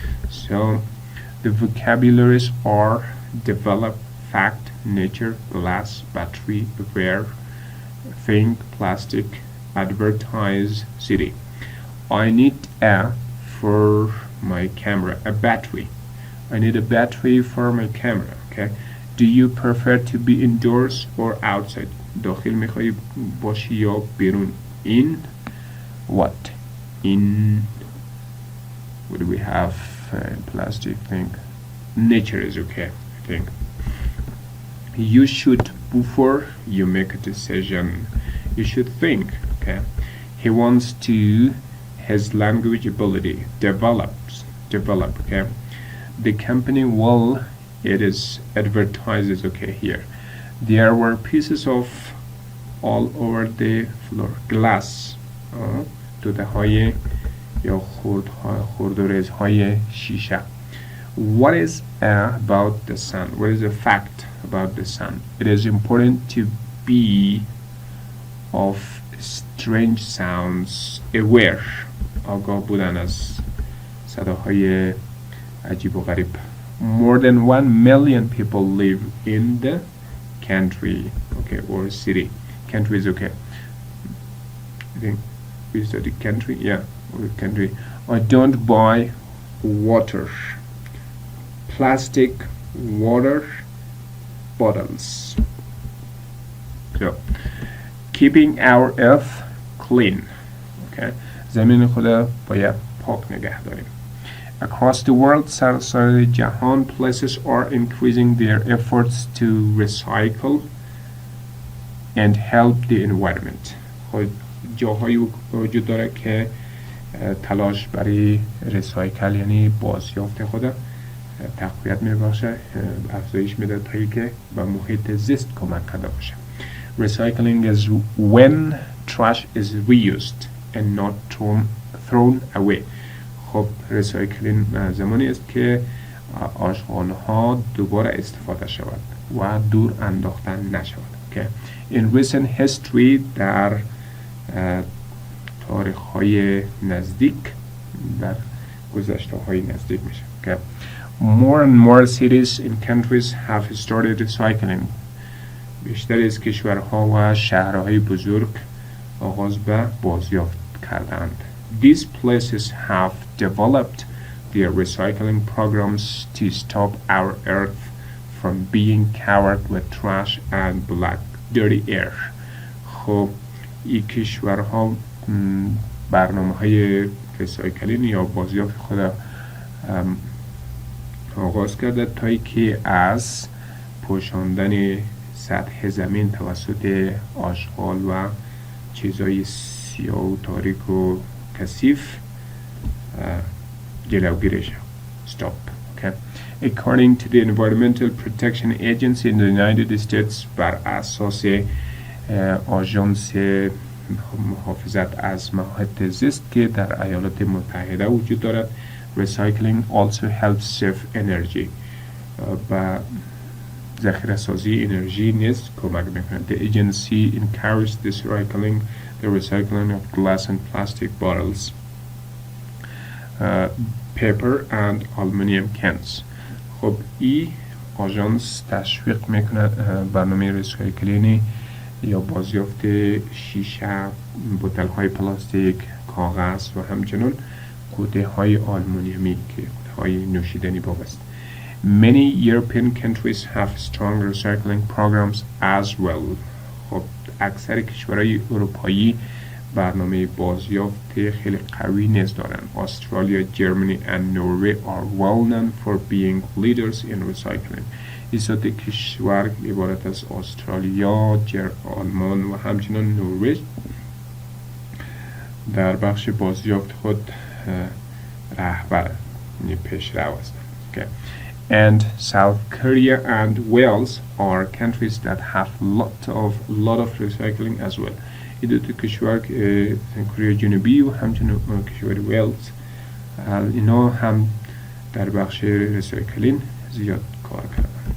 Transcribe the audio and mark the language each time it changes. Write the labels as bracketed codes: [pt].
[en] So the vocabularies are develop, fact, nature, glass, battery, wear, thing, plastic, advertise, city. I need for my camera, a battery. I need a battery for my camera. Okay. Do you prefer to be indoors or outside? [fa] داخل میخوای باشی یا بیرون؟ [en] In what? In what do we have? Plastic thing. Nature is okay, I think. You should, before you make a decision, you should think. Okay. He wants to his language ability develop. Okay. The company will. It is advertises. Okay, here. There were pieces of all over the floor. Glass. [fa] توده های یا خردورز های شیشه. [en] What is about the sun? What is the fact about the sun? It is important to be of strange sounds aware. [fa] آگاه بودن از صداهای عجیب و غریب. [en] More than 1 million people live in the country, okay, or city. Country is okay. I think we study country, yeah, or country. I don't buy water, plastic water bottles. So, keeping our earth clean, okay. [fa] زمین خدا باید پاک نگه داریم. [en] Across the world, [fa] سراسر جهان, [en] places are increasing their efforts to recycle and help the environment. [fa] جاهایی وجود داره که تلاش برای ریسایکل یعنی بازیافت خود تقویت میباشه، افزایش میده تا که به محیط زیست کمک کرده باشه. [en] Recycling is when trash is reused and not thrown away. [fa] خب ریسایکلینگ زمانی است که آشغال‌ها دوباره استفاده شود و دور انداختن نشود. [en] Okay. In recent history [fa] در تاریخ‌های نزدیک در گذشته‌های نزدیک میشه. [en] Okay. More and more cities in countries have started recycling. [fa] بیشتر از کشورها و شهرهای بزرگ آغاز به بازیافت کردند. [en] These places have developed their recycling programs to stop our earth from being covered with trash and black dirty air. [fa] خب این کشورها برنامه‌های ریسایکلینگ یا بازیافت خود آغاز کرده تا که از پوشاندن سطح زمین توسط آشغال و چیزهای سیاه و تاریک و کثیف جلوگیری شود. [en] Stop. Okay. According to the Environmental Protection Agency in the United States, [fa] بر اساس آژانس محافظت از محیط زیست که در ایالات متحده وجود دارد، [en] recycling also helps save energy. و [fa] ذخیره سازی انرژی نیز کمک میکنه. [en] The agency encourages the recycling of glass and plastic bottles, paper and aluminum cans. [fa] خب این آژانس تشویق میکنه برنامه ریسایکلینگ یا بازیافت شیشه، بوتل های پلاستیک، کاغذ و همچنین کوته های آلومینیومی که کوته های نوشیدنی است. [en] Many European countries have strong recycling programs as well. [fa] خب اکثر کشورهای اروپایی برنامه بازیافت خیلی قوی نیز دارند. [en] Australia, Germany and Norway are well known for being leaders in recycling. [fa] این سه کشور عبارت از استرالیا، آلمان و همچنین نروژ در بخش بازیافت خود رهبر پیشرو هستند. [en] Okay. And South Korea and Wales are countries that have lot of recycling as well. [fa] این دو کشور کره جنوبی و همچنین کشور ویلز اینا هم در بخش ریسایکلینگ زیاد کار کردن.